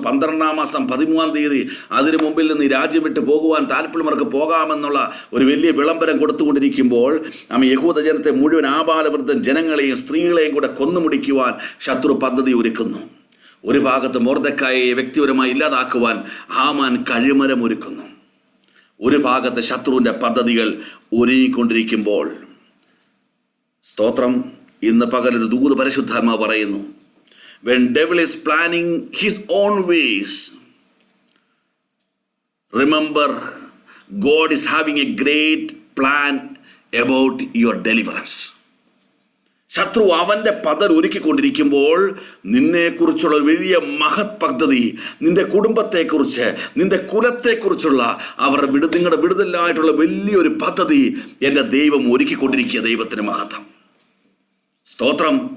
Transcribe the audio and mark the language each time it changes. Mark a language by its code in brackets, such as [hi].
[ml] 12-ാം മാസം 13-ാം തീയതി അതിനു മുമ്പിൽ നിന്ന് ഈ രാജ്യം വിട്ട് പോകുവാൻ താല്പര്യമുള്ളവർക്ക് പോകാമെന്നുള്ള ഒരു വലിയ വിളംബരം കൊടുത്തുകൊണ്ടിരിക്കുമ്പോൾ യഹൂദ ജനത്തെ മുഴുവൻ ആബാലവൃദ്ധൻ ജനങ്ങളെയും സ്ത്രീകളെയും കൂടെ കൊന്നുമുടിക്കുവാൻ ശത്രു പദ്ധതി ഒരുക്കുന്നു. ഒരു ഭാഗത്ത് മൊർദെഖായിയെ വ്യക്തിപരമായി ഇല്ലാതാക്കുവാൻ ഹാമാൻ കഴിമരം ഒരുക്കുന്നു. ഒരു ഭാഗത്ത് ശത്രുവിൻ്റെ പദ്ധതികൾ ഒരുങ്ങിക്കൊണ്ടിരിക്കുമ്പോൾ സ്തോത്രം, ഇന്ന് പകലൊരു ദൂത് പരിശുദ്ധാത്മാവ് പറയുന്നു, [en] when devil is planning his own ways, remember God is having a great plan about your deliverance. [ml] ശത്രു അവൻ്റെ പദ്ധതി ഒരുക്കിക്കൊണ്ടിരിക്കുമ്പോൾ നിന്നെക്കുറിച്ചുള്ള ഒരു വലിയ മഹത് പദ്ധതി, നിന്റെ കുടുംബത്തെക്കുറിച്ച്, നിന്റെ കുലത്തെക്കുറിച്ചുള്ള നിങ്ങളുടെ വിടുതലായിട്ടുള്ള വലിയൊരു പദ്ധതി എൻ്റെ ദൈവം ഒരുക്കിക്കൊണ്ടിരിക്കുക. ദൈവത്തിന് മഹത്വം. സ്തോത്രം.